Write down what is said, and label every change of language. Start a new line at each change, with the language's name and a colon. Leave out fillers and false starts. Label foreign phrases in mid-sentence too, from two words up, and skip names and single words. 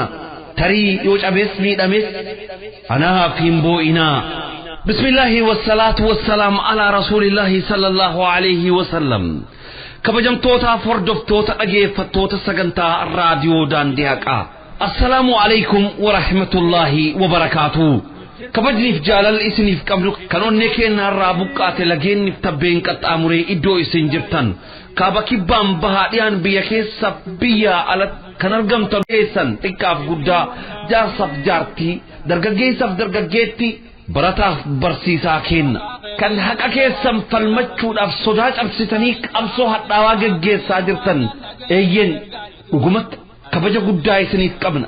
Oromo: Tarii yoo cabees miidhames anaaf hin boo'inaa.
Arabic: بسم الله والصلاة والسلام على رسول الله صلى الله عليه وسلم.
Oromo: Kabajamtootaaf hordoftoota dhageeffattoota sagantaa raadiyoo daandii haqaa.
Arabic: السلام عليكم ورحمة الله وبركاته.
Oromo: Kabajniif jaalal isiniif qabnu kan onnee keenyaarraa buqqaate lageenniif tabbeen qaxxaamuree iddoo isin jirtan kaaba kibbaan bahaa dhiyaan biyya keessa biyya ala kan argamtan keessan xiqqaaf guddaa jaarsaaf jaartii dargaggeessaaf dargaggeetti barataaf barsiisaa kenna kan haqa keessan falmachuudhaaf sodaa cabsitanii qabsoo hadhaawaa geggeessaa jirtan eeyyen dhugumatti kabaja guddaa isiniif qabna.